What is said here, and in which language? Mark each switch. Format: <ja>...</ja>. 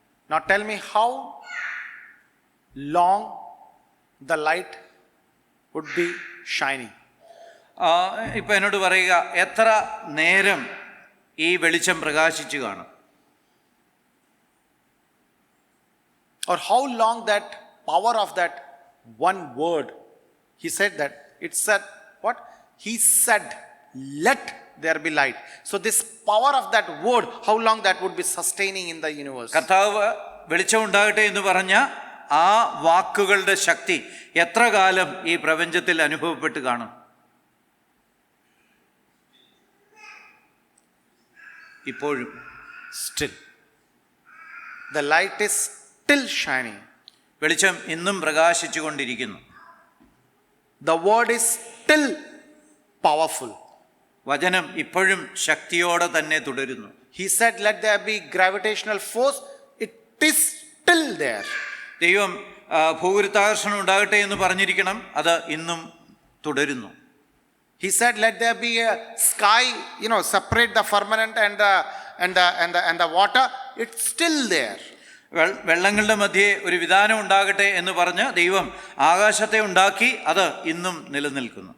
<en>Now tell me how long the light would be shining.</en> <ml>ഇപ്പം എന്നോട് പറയുക, എത്ര നേരം ഈ വെളിച്ചം പ്രകാശിച്ചു കാണും?</ml> <en>Or how long that power of that one word. He said that, it said what? He said, let there be light. So this power of that word, how long that would be sustaining in the universe?</en> <ml>കർത്താവ് വെളിച്ചം ഉണ്ടാകട്ടെ എന്ന് പറഞ്ഞ ആ വാക്കുകളുടെ ശക്തി എത്ര കാലം ഈ പ്രപഞ്ചത്തിൽ അനുഭവപ്പെട്ട് കാണും? ഇപ്പോഴും.</ml> <en>Still. The light is still shining.</en> <ml>വെളിച്ചം ഇന്നും പ്രകാശിച്ചു കൊണ്ടിരിക്കുന്നു.</ml> <en>The word is still powerful.</en> <ml>വചനം ഇപ്പോഴും ശക്തിയോടെ തന്നെ തുടരുന്നു.</ml> <en>He said, let there be gravitational force. It is still there.</en> <ml>ദൈവം ഭൂഗുരുത്വാകർഷണം ഉണ്ടാകട്ടെ എന്ന് പറഞ്ഞിരിക്കണം, അത് ഇന്നും തുടരുന്നു.</ml> <en>He said, let there be a sky, separate the firmament and the water. It's still there.</en> <ml>വെള്ളങ്ങളുടെ മധ്യേ ഒരു വിധാനം ഉണ്ടാകട്ടെ എന്ന് പറഞ്ഞ് ദൈവം ആകാശത്തെ ഉണ്ടാക്കി, അത് ഇന്നും നിലനിൽക്കുന്നു.</ml>